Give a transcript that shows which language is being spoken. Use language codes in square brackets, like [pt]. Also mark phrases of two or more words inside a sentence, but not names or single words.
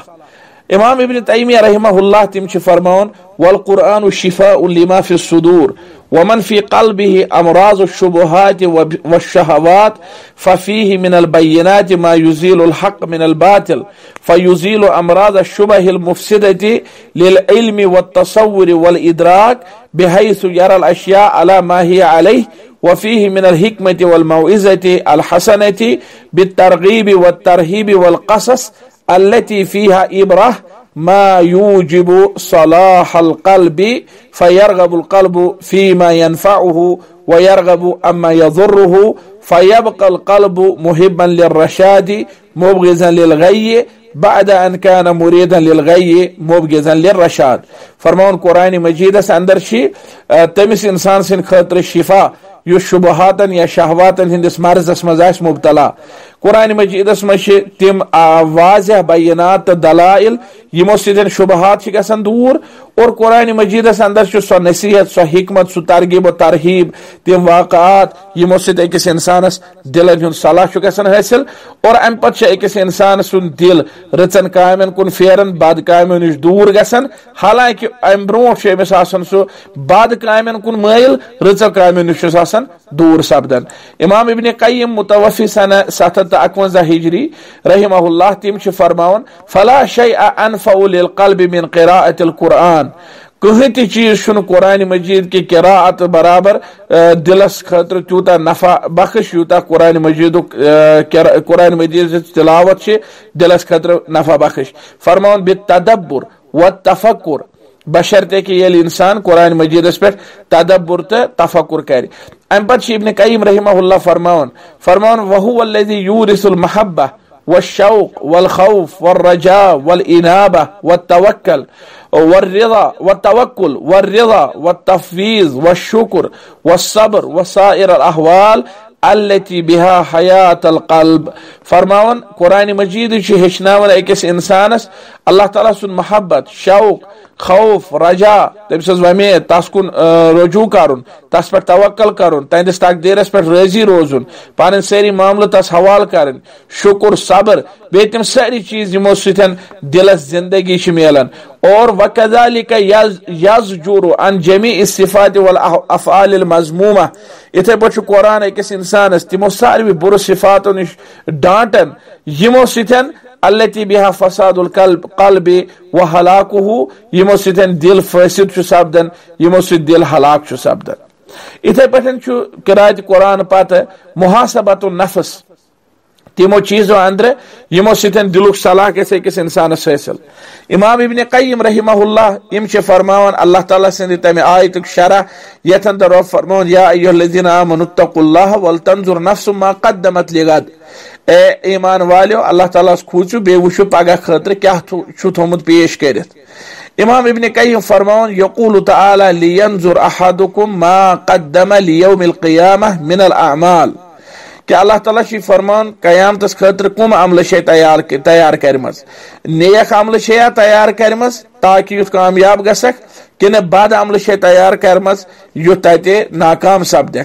[ar] الإمام ابن تيمية رحمه الله [ks] तिम फरमान [ar] والقرآن شفاء لما في الصدور ومن في قلبه أمراض شبهات وشهوات ففيه من البينات ما يزيل الحق من الباطل فيزيل أمراض الشبه المفسدة للعلم والتصور والإدراك بحيث يرى الأشياء على ما هي عليه وفيه من الحكمة والموعظة الحسنة بالترغيب والترهيب والقصص التي فيها عبرة ما يوجب صلاح القلب فيرغب القلب فيما ينفعه ويرغب عما يضره فيبقى القلب محبا للرشاد مبغضا للغي بعد أن كان مريدا للغي مبغضا للرشاد. [ks] फरमान कुरान मजीदस अंदर तमिस इंसान सिन खतर शिफा यु शुबहातन या शहवातन हिंदिस मर्जस मज मुबतला। कुरान मजीदस मज तिम वाज़ह बय्यनात दलाइल यमो सिदन शुबहात गसन दूर और कुरान मजीदस अंदर सो नसीहत सो हिकमत सो तरगीब व तरहीब तिम वाक़ात यमो सिद अकिस इंसानस दिलन हुंद सलाह गसन हासिल और अम पत अकिस इंसान सुन दिल रचन कामन कुन फेरन बद कामों निश दूर गसन। हालांकि अम ब्रोट अमिस आसन सो बद कामन कुन माइल रचन कामों निश आसन दूर सपदन। इमाम इब्न क़य्यिम मुतवफ़ी सन 751 हिजरी रहमहुल्लाह तिम फरमावन [ar] فلا شيء أنفع للقلب من قراءة القرآن [ks] कहीं ती चीज कुरान मजीद की किराअत बराबर दिलस खतर तूता नफा बख्श यूता कुरान मजीद तिलावत दिलस खतर नफा बख्श। फरमान [ar] بالتدبر والتفكر [ks] बशर्ते कि ये इंसान कुरान मजीदस पे तदब्बुर ते तफक्कुर करे। अम पत इब्न क़य्यिम रहमहुल्लाह फरमान [ar] وهو الذي يورث المحبة والشوق والخوف والرجاء والإنابة والتوكل والرضا والتفويض والشكر والصبر وسائر الأحوال التي بها حياة القلب. [ks] फरमावन कुरान मजीद हेचनावन अकिस इंसानस अल्लाह ताला सुन महब्बत शौक खौफ रजा तमिस वमेद तस कुन रुजू करुन तस पे तवक्कल करुन तहदिस तकदीरस पे राजी रोजुन पन सारी मामल तस हवाल करन शुक्र सब्र बे तम सारी चीज यमो सतन दिलस जिंदगी मिलन और [ar] وكذلك يزجر عن جميع الصفات والأفعال المذمومة. [ks] इथे पे कुरान अकिस इंसानस तिमो सारी बुर सिफातों निश डांटन यमो सतन [ar] التي بها فساد القلب وهلاكه [ks] यमो सतन दिल फासिद सपदन यमो सत दिल हलाक सपदन। इथे पे किरात कुरान पत [ar] محاسبة النفس [ks] तिमो चीजों अंदर यमो सतन दिलुक सलाह कैसे अकिस इंसानस हासिल। इमाम इब्न क़य्यिम रहमहुल्लाह इम फरमावन अल्लाह ताला से तमे आयतुक शरह यथ अंदर रब फरमावन [ar] يا أيها الذين آمنوا اتقوا الله ولتنظر نفس ما قدمت لغد. [ks] ए ईमान वालियो अल्लाह ताला खूचु बे वुशु पगह खतर क्या छु थोमुत पेश करित। इमाम इब्न क़य्यिम फरमावन [ar] يقول تعالى لينظر أحدكم ما قدم ليوم القيامة من الأعمال [ks] कि अल्लाह ताला फरमान क़यामतस खतर कुम अमल तैयार करमज नेक अमल तैयार करमज ताकि युथ कामयाब गसक कि बद अमल तैयार करमज युथ तते नाकाम सपदक।